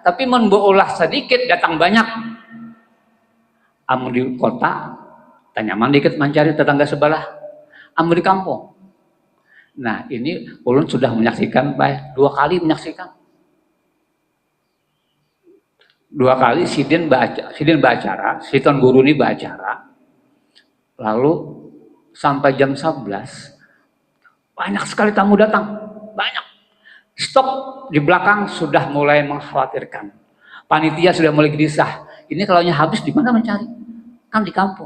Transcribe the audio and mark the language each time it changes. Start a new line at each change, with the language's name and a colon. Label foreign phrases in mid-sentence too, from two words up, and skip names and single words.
Banjar: Tapi mun bolah sedikit datang banyak. Amun di kota, tanyaman dikit mencari tetangga sebelah. Amun di kampung.
Indonesian: Nah ini ulun sudah menyaksikan, 2 kali menyaksikan. 2 kali sidin beracara, si tuan guru ini beracara. Lalu sampai jam 11, banyak sekali tamu datang, banyak. Stok di belakang sudah mulai mengkhawatirkan. Panitia sudah mulai gelisah. Ini kalau habis di mana mencari? Kan di kampung.